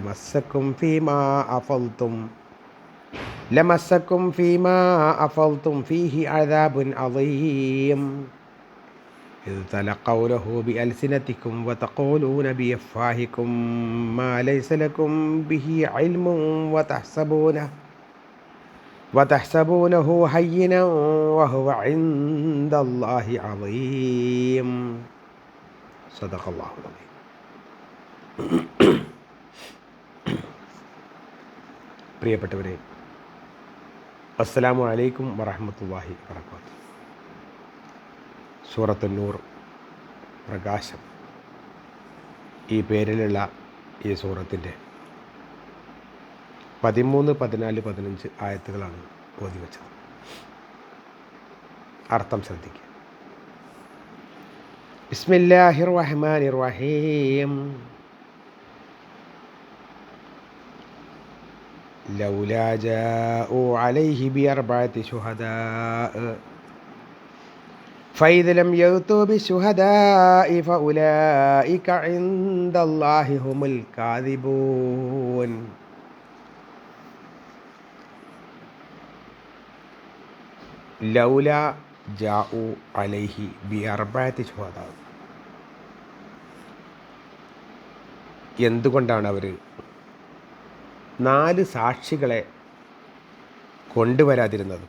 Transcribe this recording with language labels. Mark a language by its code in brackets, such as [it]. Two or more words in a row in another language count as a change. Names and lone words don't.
[ar] لمسكم فيما أفضتم فيه عذاب عظيم إذ تلقونه بألسنتكم وتقولون بأفواهكم ما ليس لكم به علم وتحسبونه هينا وهو عند الله عظيم. صدق الله العظيم. [ml] പ്രിയപ്പെട്ടവരെ, [ar] السلام عليكم ورحمة الله وبركاته. [ml] സൂറത്തുൻ നൂർ, പ്രകാശം, ഈ പേരിലുള്ള ഈ സൂറത്തിൻ്റെ 13, 14, 15 ആയത്തുകളാണ് ഓതി വച്ചത്. അർത്ഥം ശ്രദ്ധിക്കുക. [ar] بسم الله الرحمن الرحيم. لولا جاءوا عليه بأربعة شهداء فإذ لم يأتوا بالشهداء فأولئك عند الله هم الكاذبون. لولا جاءوا عليه بأربعة شهداء, [ml] എന്തുകൊണ്ടാണ് അവർ 4 സാക്ഷികളെ കൊണ്ടുവരാതിരുന്നത്?